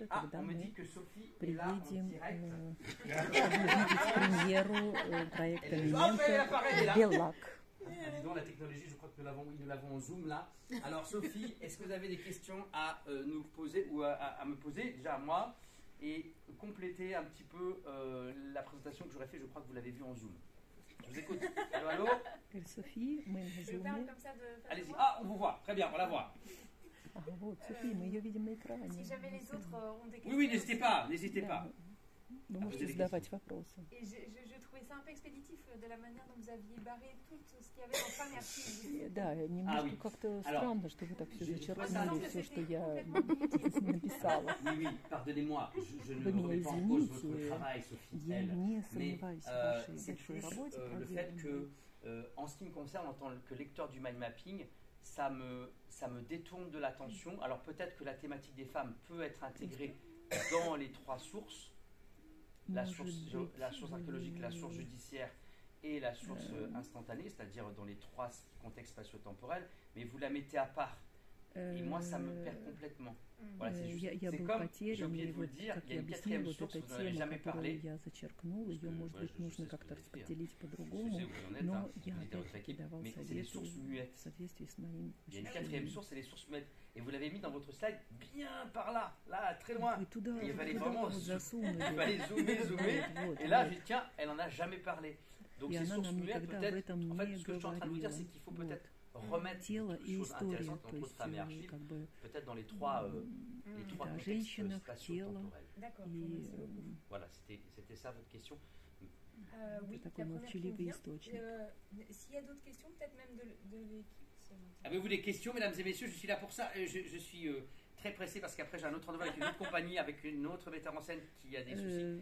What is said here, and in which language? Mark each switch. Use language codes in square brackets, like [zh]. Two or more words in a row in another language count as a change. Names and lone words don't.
[fr] Ah, on me dit que Sophie est là en direct. Dis donc, la technologie, je crois que nous l'avons en Zoom là. Alors Sophie, est-ce que vous avez des questions à nous poser ou à me poser? Déjà à moi. et compléter un petit peu la présentation que j'aurais fait. Je crois que vous l'avez vue en Zoom. Je vous écoute. Allô, allô. [ru] София, мы на [fr] Je parle [ru] зуме. [fr] comme ça de. Allez-y. Ah, on vous voit. Très bien, on la voit. [ru] Ага, вот, София, мы ее видим на экране. [fr] Si jamais les autres ont des questions. Oui, oui, n'hésitez pas, n'hésitez [ru] Да, [fr] pas. [ru] Вы [fr] Ah, [ru] можете [fr] vous avez des [ru] задавать вопросы. [fr] Et je trouvais ça un peu expéditif de la manière dont vous aviez barré tout ce qu'il y avait dans fin merci. [ru] Да, немножко [fr] oui. [ru] как-то [fr] Alors, [ru] странно, что вы так все [fr] je- [ru] зачеркнули, [fr] je- [ru] все, что я [fr] complètement [ru] написала. [fr] Oui, oui, pardonnez-moi. Je ne [ru] Вы меня [fr] remets pas en cause votre [ru] извините. [fr] travail, Sophie. [ru] Я [fr] Elle. [ru] не [fr] Mais [ru] сомневаюсь в вашей [fr] c'est [ru] большой [fr] plus [ru] работе, [fr] le fait [ru] проделанной. [fr] que, en ce qui me concerne, en tant que lecteur du [en] mind mapping, [fr] ça me détourne de l'attention. Alors peut-être que la thématique des femmes peut être intégrée dans les trois sources, la source archéologique, la source judiciaire et la source instantanée, c'est-à-dire dans les trois contextes spatio-temporels, mais vous la mettez à part. Et moi, ça me perd complètement. Voilà, c'est juste. [ru] Я [fr] C'est [ru] был [fr] comme, j'ai [ru] потерян, [fr] oublié [ru] и [fr] de vous le [ru] вот, [fr] dire, [ru] как [fr] il y a [ru] я [fr] une [ru] объяснила, [fr] quatrième [ru] вот [fr] source, [ru] эта [fr] vous n'en avez [ru] тема, [fr] jamais [ru] которую [fr] parlé. [ru] я зачеркнула, ее, может [fr] ouais, [ru] быть, [fr] je [ru] нужно [fr] sais ce [ru] как-то [fr] que vous allez [ru] распределить [fr] Je [ru] по-другому, [fr] sais où vous en êtes, [ru] но [fr] hein, [ru] я [fr] vous êtes dans votre [ru] опять-таки [fr] équipe, [ru] давал [fr] mais c'est les [ru] советы [fr] sources muettes. [ru] в соответствии с моим [fr] Il y a une quatrième [ru] ощущением. [fr] source, c'est les sources muettes. Et vous l'avez mis dans votre slide bien par là, très loin. [ru] Вы туда, [fr] Il [ru] вы [fr] fallait [ru] туда [fr] vraiment [ru] вот засунули. [fr] Il fallait zoomer. [ru] Вот, [fr] Et là, [ru] вот. [fr] j'ai dit, tiens, elle n'en a jamais parlé. Donc [ru] И [fr] ces [ru] она [fr] sources [ru] нам [fr] muettes, [ru] никогда об [fr] peut-être, [ru] этом [fr] en fait, [ru] не [fr] ce que je suis en train de vous dire, [ru] говорила. [fr] c'est qu'il faut [ru] Вот. [fr] peut-être remettre [ru] Тело [fr] des [ru] и [fr] choses [ru] история, [fr] intéressantes [ru] то [fr] entre [ru] есть [fr] femmes et archives, [ru] как бы [fr] peut-être dans les trois [ru] Да, [fr] contextes [ru] женщинах, [fr] spatio-temporels. D'accord. [ru] и [fr] Merci beaucoup. Voilà, c'était ça votre question. Oui, [ru] такой [fr] la première qui me [ru] молчаливый [fr] vient. [ru] источник. [fr] S'il y a d'autres questions, peut-être même de l'équipe. Avez-vous des questions, mesdames et messieurs? Je suis là pour ça. Je suis très pressé parce qu'après j'ai un autre rendez-vous avec une autre compagnie, avec une autre metteur en scène qui a des soucis.